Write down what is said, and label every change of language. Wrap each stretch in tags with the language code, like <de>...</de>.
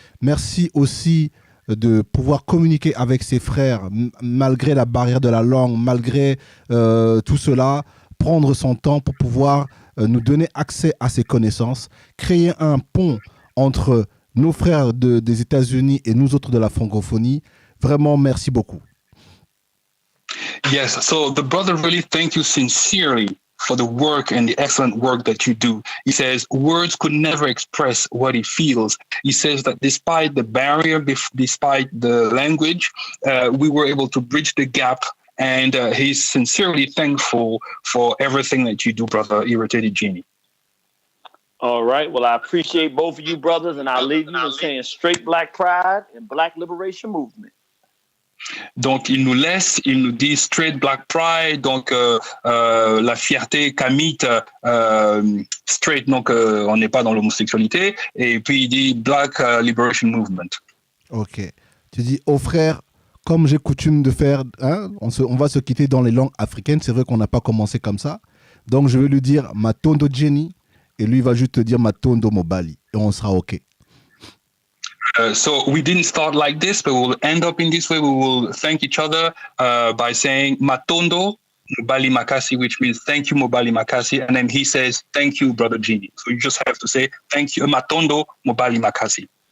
<fr>Merci aussi de pouvoir communiquer avec ses frères, malgré la barrière de la langue, malgré tout cela, prendre son temps pour pouvoir nous donner accès à ses connaissances, créer un pont entre nos frères des États-Unis et nous autres de la francophonie. Vraiment, merci beaucoup.</fr> <en>Yes, so the brother really thank you sincerely for the work and the excellent work that you do. He says words could never express what he feels. He says that despite the barrier, despite the language, we were able to bridge the gap. And he's sincerely thankful for everything that you do, brother Irritated Genie. All right. Well, I appreciate both of you, brothers, and I'll leave you in saying straight black pride and black liberation movement.</en> <fr>Donc, il nous dit</fr> <en>straight black pride,</en> <fr>donc la fierté kamite, straight, donc on n'est pas dans l'homosexualité, et puis il dit black liberation movement. Ok. Tu dis, oh frère, comme j'ai coutume de faire, hein, on va se quitter dans les langues africaines, c'est vrai qu'on n'a pas commencé comme ça, donc je vais lui dire Matondo Genie, et lui va juste te dire Matondo Mobali, et on sera ok.</fr> <en>So we didn't start like this, but we'll end up in this way. We will thank each other by saying Matondo Mobali Makasi, which means thank you Mobali Makasi, and then he says thank you brother Genie. So you just have to say thank you Matondo Mobali Makasi.</en>